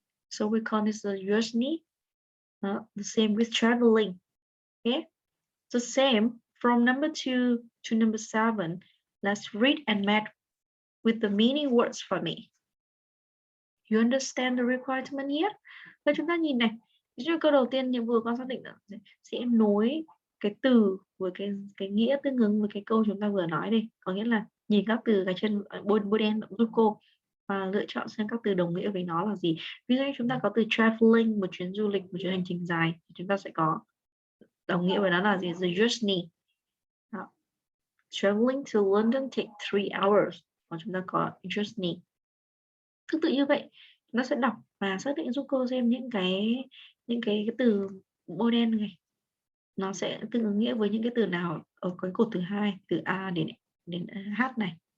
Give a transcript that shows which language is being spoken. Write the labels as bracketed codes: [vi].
[en] So we call this a journey. The same with traveling. Okay, the same from number 2 to number 7. Let's read and match with the meaning words for me. You understand the requirement here? [vi] Và chúng ta nhìn này, ví dụ câu đầu tiên nhiệm vụ con xác định là sẽ nối cái từ với cái nghĩa tương ứng với cái câu chúng ta vừa nói đây. Có nghĩa là nhìn các từ cái chân bôi đen giúp cô và lựa chọn xem các từ đồng nghĩa với nó là gì. Ví dụ như chúng ta có từ traveling, một chuyến du lịch, một chuyến hành trình dài, thì chúng ta sẽ có đồng nghĩa với nó là gì? [en] The journey. Đó. Traveling to London take 3 hours. [vi] Còn chúng ta có journey. Tương tự như vậy, nó sẽ đọc và xác định giúp cô xem những cái từ bôi đen này nó sẽ tương ứng nghĩa với những cái từ nào ở cái cột thứ hai, từ A đến H này.